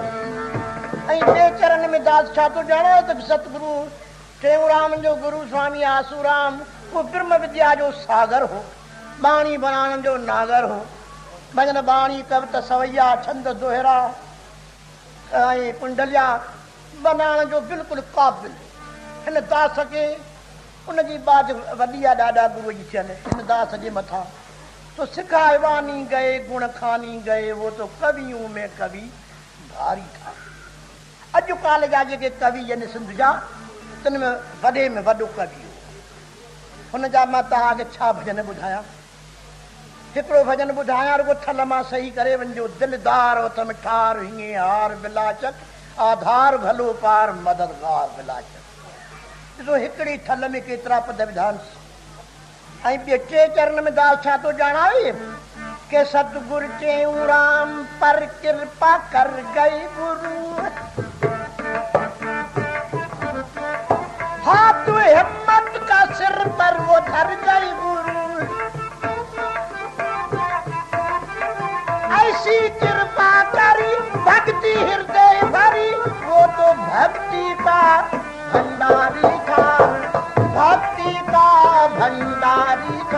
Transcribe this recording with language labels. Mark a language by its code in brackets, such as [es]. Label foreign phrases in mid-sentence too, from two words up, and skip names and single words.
[sd] ऐं चरण में दास छा तो जानो त सतगुरु टेऊराम जो गुरु स्वामी आसूराम वो ब्रह्म विद्या जो सागर हो, बाणी बनाने जो नागर हो। भजन बाणी कवित सवैया छंद दोहरा ऐं कुंडलिया बनाने जो बिल्कुल काबिल हिन दास के उनजी बात वॾी आहे ॾाढा गुरू जी थियल हिन दास जे मथां। [hi] तो सिखाए वानी गए गुण खानी गए, वो तो कवियों में कवि भारी था। [sd] अॼु काल जा जेके कवि आहिनि सिंध जा तिन में वॾे में वॾो कवि हो। हुन जा मां तव्हांखे छा भजन ॿुधायां। हिकिड़ो भजन ॿुधायां रुॻो थल मां सही करे वञिजो। दिलदार उथ मिठार हीअं हार बिलाचक, आधार भलो पार मददगार बिलाचक। ॾिसो हिकिड़ी थल में केतिरा पद विधान। ऐं ॿिए टे चरण में दास छा थो ॼाणावे के [hi] सतगुर चयूं राम पर कृपा कर गई गुरु, हाथ हिम्मत का सिर पर वो धर गई गुरु। ऐसी कृपा करी भक्ति हृदय भरी, वो तो भक्ति का भंडारी था, भक्ति का भंडारी था।